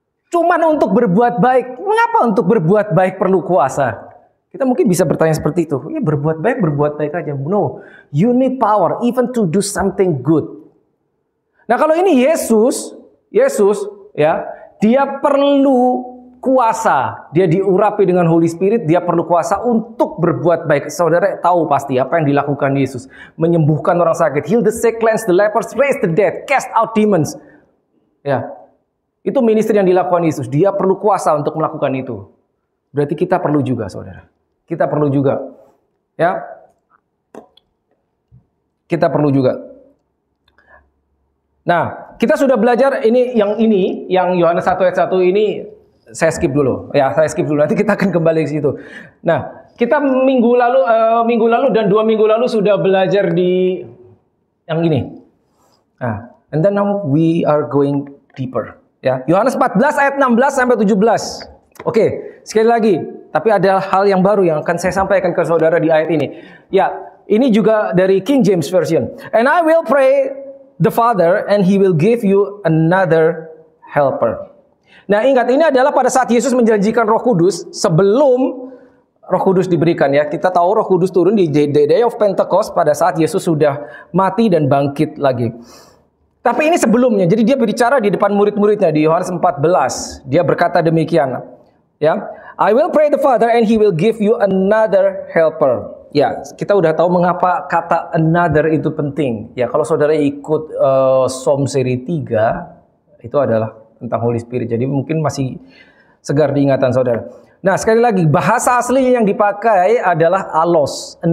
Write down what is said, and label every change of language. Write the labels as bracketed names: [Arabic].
[Indonesian] Cuman untuk berbuat baik. Mengapa untuk berbuat baik perlu kuasa? Kita mungkin bisa bertanya seperti itu. Ya berbuat baik aja. [English] No, you need power even to do something good. [Indonesian] Nah kalau ini Yesus ya, dia perlu kuasa. Dia diurapi dengan Holy Spirit, dia perlu kuasa untuk berbuat baik. Saudara tahu pasti apa yang dilakukan Yesus. Menyembuhkan orang sakit, [English] heal the sick, cleanse the lepers, raise the dead, cast out demons. [Indonesian] Ya, itu ministry yang dilakukan Yesus. Dia perlu kuasa untuk melakukan itu. Berarti kita perlu juga, saudara. Kita perlu juga. Ya. Kita perlu juga. Nah, kita sudah belajar ini yang Yohanes 1 ayat 1 ini saya skip dulu. Ya, saya skip dulu. Nanti kita akan kembali ke situ. Nah, kita minggu lalu dan 2 minggu lalu sudah belajar di yang ini. [English] Nah, and then now we are going deeper. [Indonesian] Ya, Yohanes 14 ayat 16 sampai 17. Oke, sekali lagi, tapi ada hal yang baru yang akan saya sampaikan ke saudara di ayat ini. Ya, ini juga dari King James Version. [English] And I will pray the Father and He will give you another helper. [Indonesian] Nah, ingat ini adalah pada saat Yesus menjanjikan Roh Kudus sebelum Roh Kudus diberikan ya. Kita tahu Roh Kudus turun di Day of Pentecost pada saat Yesus sudah mati dan bangkit lagi. Tapi ini sebelumnya. Jadi dia berbicara di depan murid-muridnya di Yohanes 14. Dia berkata demikian. [English] Ya, I will pray the Father and He will give you another helper. [Indonesian] Ya, kita udah tahu mengapa kata another itu penting. Ya, kalau saudara ikut Psalm seri 3, itu adalah tentang Holy Spirit. Jadi mungkin masih segar di ingatan saudara. Nah, sekali lagi, bahasa aslinya yang dipakai adalah allos.